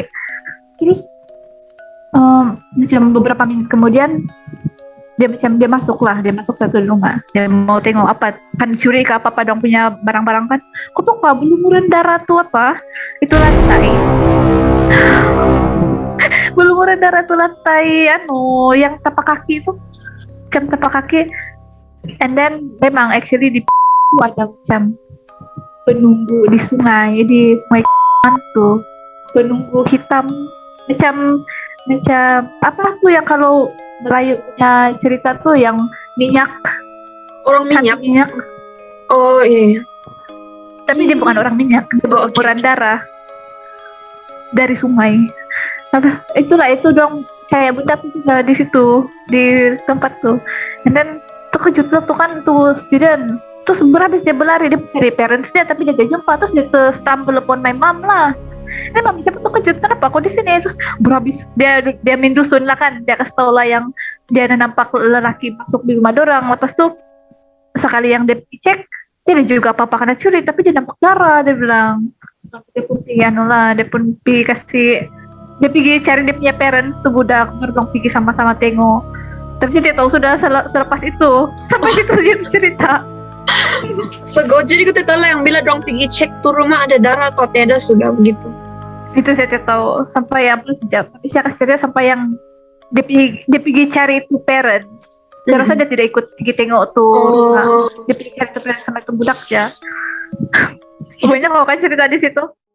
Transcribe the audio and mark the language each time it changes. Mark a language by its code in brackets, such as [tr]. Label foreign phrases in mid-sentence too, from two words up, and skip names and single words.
[ms] Terus macam beberapa minggu kemudian dia masuk satu rumah, dia mau tengok apa kan, curi ke apa dong punya barang-barang kan. Kok tuh apa belumuran darah tuh apa itu lantai. Belumuran darah tuh lantai yang tapak kaki itu, macam tapak kaki. [en] And then [ms] memang actually di ada macam penunggu di sungai tuh, penunggu hitam macam apa tuh yang kalau Melayu punya cerita tuh yang minyak, orang minyak. Oh iya. Tapi dia bukan orang minyak, berumuran darah dari sungai. Itulah itu dong, saya bunda pun juga di situ di tempat tuh. [en] And then [ms] terkejut tuh kan tuh student. Terus habis dia berlari, dia cari parents dia tapi dia gak jumpa. Terus dia [en] stumble upon my mom [ms] lah. Mami siapa tuh kejut, kenapa aku di sini? Terus berhabis dia main dusun lah kan, dia kasih tau lah yang dia nampak lelaki masuk di rumah dorang. Lepas tuh sekali yang dia cek, dia juga apa-apa kena curi, tapi dia nampak darah, dia bilang. Dia pun pergi dia pun pergi dia pergi cari dia punya parents tuh budak, berdong pergi sama-sama tengok. Tapi dia tahu sudah selepas itu sampai situ dia cerita. Segojo juga tahu lah yang bila dong pergi cek tuh rumah ada darah atau tidak sudah begitu. Itu saya tidak tahu sampai yang plus jam. Tapi saya kasih dia sampai yang dia pergi cari itu parents. Saya rasa dia tidak ikut pergi tengok tuh rumah. Dia pergi cari itu parents sama itu budak ya. Pokoknya mau kan cerita di situ.